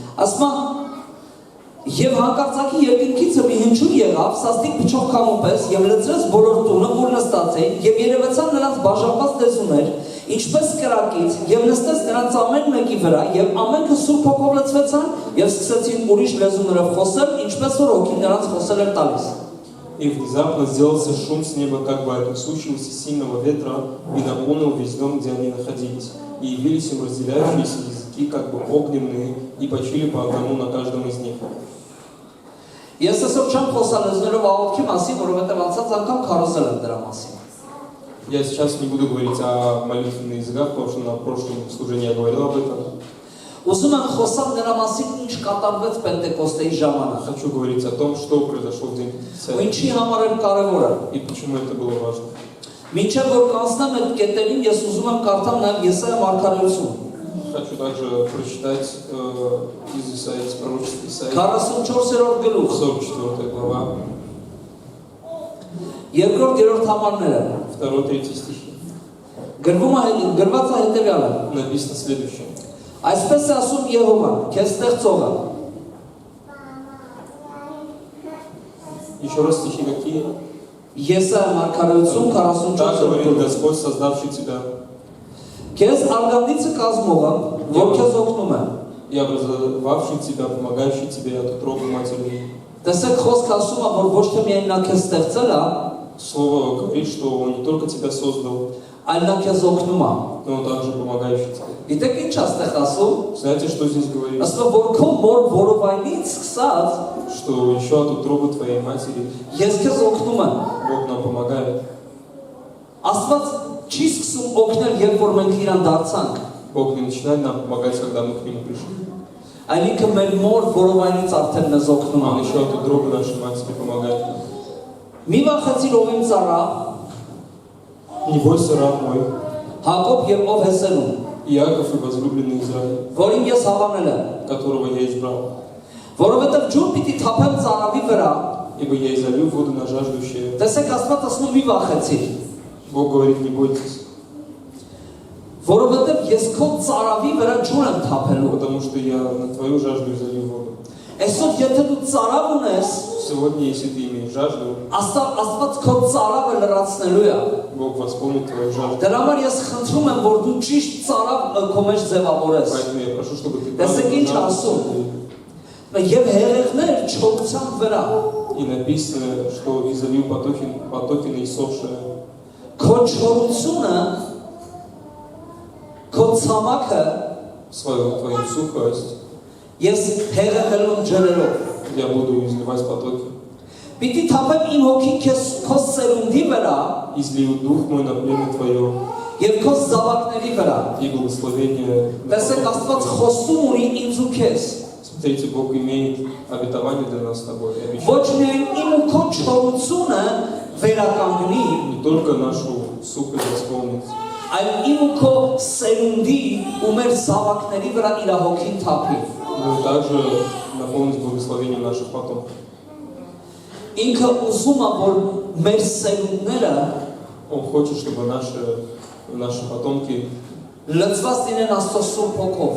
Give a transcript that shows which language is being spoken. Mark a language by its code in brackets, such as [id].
[hy] Ասма Եվ հանկարծակի երկինքիցը մի հնչյուն եղավ, սաստիկ փչող քամու պես, եւ լցրեց բոլոր տունը, որ նստած էին, եւ երևացան նրանց բաժանված լեզուներ, ինչպես կրակից, եւ նստեց նրանց ամեն մեկի վրա, եւ ամենքը Սուրբ Հոգով լցվեցան, եւ սկսեցին ուրիշ լեզուներով խոսել, ինչպես որ Հոգին նրանց խոսել էր տալիս։ [ru] И внезапно сделался шум с неба, как бы от несущегося сильного ветра, и наполнил весь дом, где они находились. И явились им разделяющиеся языки, как бы огненные, и почили по одному на каждом из них. [hy] Ես այսօր չեմ խոսալ լեզուներով աղոթքի մասին, որովհետև անցած անգամ քարոզել եմ դրա մասին։ [ru] Я сейчас не буду говорить о молитве на языках, потому что на прошлом служении я говорил об этом. [hy] Ուզում եմ խոսալ նրա մասին, ինչ կատարվեց Պենտեկոստեի ժամանակ։ [ru] Хочу говорить о том, что произошло в день [hy] Ու [ru] Пятидесятницы [hy] ինչի համար էր կարևորը։ [ru] и почему это было важно. [hy] Մինչև որ կանցնեմ այդ կետերին, ես ուզում եմ կարդամ նաև Եսայա մարգարեություն։ [ru] Хочу также прочитать из Исаии, из пророчества Исаии, [hy] 44-րդ գլուխ, [ru] 44 глава, [hy] երկրորդ համարները։ [ru] 2-3 стихи. [hy] Գրված է հետևյալը. [ru] Написано следующее. [hy] Այսպես է ասում Եհովան, քեզ ստեղծողը։ [ru] Еще раз стихи какие? [hy] Եսայա մարգարեություն [ru] Так [hy] 44-րդ [ru] говорит [hy] գլուխ։ [ru] Господь, создавший тебя, [hy] Քեզ արգանդիցը կազմողը, որ քեզ օգնում է։ [ru] и образовавший тебя, помогающий тебе от утробы матери. [hy] Տեսեք խոսքը ասում է, որ ոչ թե միայն նա քեզ ստեղծել է, [ru] Слово говорит, что Он не только тебя создал, [hy] այլ նա քեզ օգնում է։ [ru] но Он также помогающий тебе. [hy] Գիտեք ինչ է ստեղ ասում։ [ru] Знаете, что здесь говорит? [hy] Ասում է, որ քո մոր որովայնից սկսած [ru] Что еще от утробы твоей матери [hy] ես քեզ օգնում եմ։ [ru] Бог нам помогает. [hy] Աստված չի սկսում օգնել, երբ որ մենք իրան դարձանք, [ru] Бог не начинает нам помогать, когда мы к Нему пришли. [hy] այլ ինքը մեր մոր որովայնից արդեն մեզ օգնում [ru] Он [hy] է։ [ru] еще от утробы нашей матери помогает нам. [hy] Մի վախեցիր ով իմ ծառա, [ru] Не бойся, раб мой, [hy] Հակոբ եւ ով Հեսենում, [ru] Иаков и возлюбленный Израиль, [hy] որին ես հավանել եմ, [ru] которого я избрал. [hy] որովհետեւ ջուր պիտի թափեմ ծառավի վրա։ [ru] Ибо я изолью воду на жаждущее. [hy] Տեսեք Աստված ասում մի վախեցիր, [ru] Бог говорит, не бойтесь. [hy] Որովհետև ես քո ծարավի վրա ջուր եմ թափելու։ [ru] потому что я на твою жажду изолью воду. [hy] Այսօր եթե դու ծարավ ունես, [ru] Сегодня, если ты имеешь жажду, [hy] Աստված քո ծարավը լրացնելու է։ [ru] Бог восполнит твою жажду. [hy] Դրա համար ես խնդրում եմ, որ դու ճիշտ ծարավ քո մեջ ձևավորես։ [ru] Поэтому я прошу, чтобы ты [hy] Տեսեք ինչ ասում։ Եվ հեղեղներ չորության վրա։ [ru] И написано, что изолью потоки наисохшие. [hy] Քո չորությունը, քո ցամաքը [ru] Твою сухость [hy] ես հեղեղելով ջրերով [ru] я буду изливать потоки. [hy] Պիտի թափեմ իմ հոգին քո սերունդի վրա [ru] Излию дух мой на племя твое [hy] եւ քո զավակների վրա։ [ru] и благословение. [hy] Տեսեք Աստված խոսում ունի ինձ ու քեզ։ [ru] Смотрите, Бог имеет обетование для нас с тобой. И обещание. [hy] Ոչ միայն իմ ու քո չորությունը վերականգնի, [ru] Не только нашу сухость восполнит, [hy] այլ իմ ու քո սերունդի ու մեր զավակների վրա իր հոգին թափի։ [ru] но и также наполнить благословением наших потомков. [hy] Ինքը ուզում է, որ մեր սերունդները [ru] Он хочет, чтобы наши потомки [hy] լցված լինեն Աստծո Սուրբ Հոգով։